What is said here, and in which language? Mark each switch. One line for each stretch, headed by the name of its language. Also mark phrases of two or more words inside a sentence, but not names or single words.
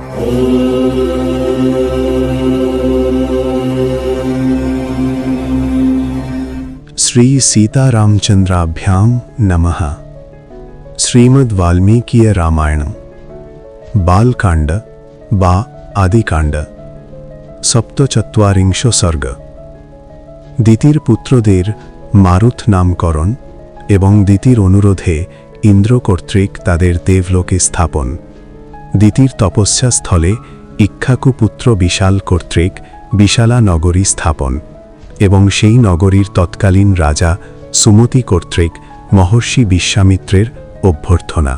Sanskrit: श्री सीतारामचंद्राभ्यां नमः। श्रीमद् वाल्मीकीय रामायणम बालकांड बा आदिकांड सप्तचत्वारिंश सर्ग।
Bangla: দিতির পুত্রদের মারুত নামকরণ এবং দিতির অনুরোধে ইন্দ্র কর্তৃক তাদের দেবলোকে স্থাপন। দিতির তপস্যা স্থলে ইক্ষ্বাকু পুত্র বিশাল কর্তৃক বিশালা নগরী স্থাপন এবং সেই নগরীর তৎকালীন রাজা সুমতি কর্তৃক মহর্ষি বিশ্বামিত্রের অভ্যর্থনা।